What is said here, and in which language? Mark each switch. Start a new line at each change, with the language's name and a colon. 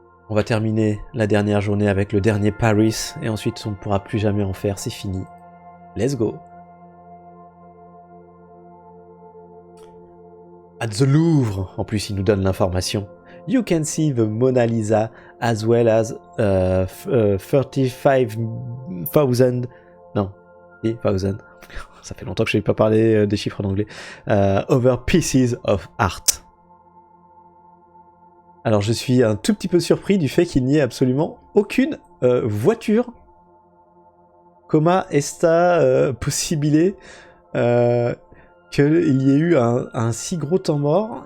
French: On va terminer la dernière journée avec le dernier Paris, et ensuite on ne pourra plus jamais en faire, c'est fini.
English: Let's go. At the Louvre,
French: en plus il nous donne l'information.
English: You can see the Mona Lisa as well as 35,000...
French: Non, 10,000. Ça fait longtemps que je n'ai pas parlé des chiffres en anglais.
English: Other pieces of art.
French: Alors je suis un tout petit peu surpris du fait qu'il n'y ait absolument aucune voiture Comment est-ce possible qu'il y ait eu un si gros temps mort?